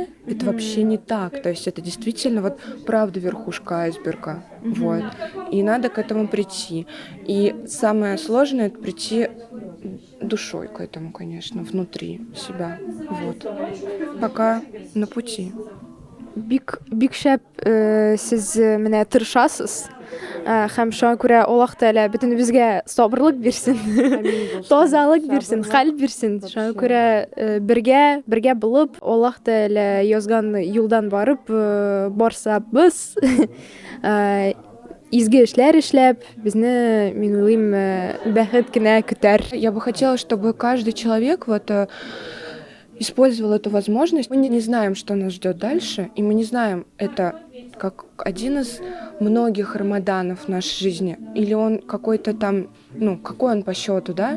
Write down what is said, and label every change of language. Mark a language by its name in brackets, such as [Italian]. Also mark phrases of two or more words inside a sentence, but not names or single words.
[Russian] Это вообще не так. То есть это действительно вот правда верхушка айсберга. Вот. И надо к этому прийти. И самое сложное — это прийти душой к этому, конечно, внутри себя. Вот. Пока на пути. [Tatar] Бик шәп сез менә тырышасыз. Һәм шуңа күрә Аллаһ Тәгалә бөтенебезгә сабырлык бирсен, тазалык бирсен, хәл бирсен. Шуңа күрә бергә булып, Аллаһ Тәгалә язган юлдан барып барсабыз, изге эшләр эшләп, безне, мин уйлыйм, бәхет кенә көтәр. [Russian] Я бы хотела, чтобы каждый человек вот использовал эту возможность. Мы не знаем, что нас ждет дальше, и мы не знаем, это как один из многих рамаданов в нашей жизни, или он какой-то там, ну, какой он по счету, да?